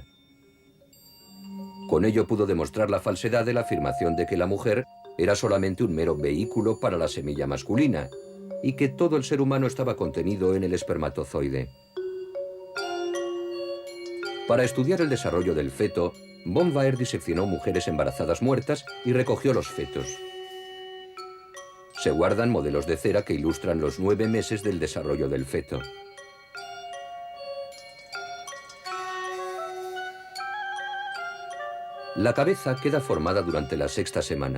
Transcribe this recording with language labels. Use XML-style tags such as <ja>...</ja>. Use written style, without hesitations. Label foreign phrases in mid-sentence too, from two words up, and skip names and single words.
<es>Con ello pudo demostrar la falsedad de la afirmación de que la mujer era solamente un mero vehículo para la semilla masculina y que todo el ser humano estaba contenido en el espermatozoide. Para estudiar el desarrollo del feto, von Baer diseccionó mujeres embarazadas muertas y recogió los fetos. Se guardan modelos de cera que ilustran los 9 meses del desarrollo del feto. La cabeza queda formada durante la 6ª semana.</es>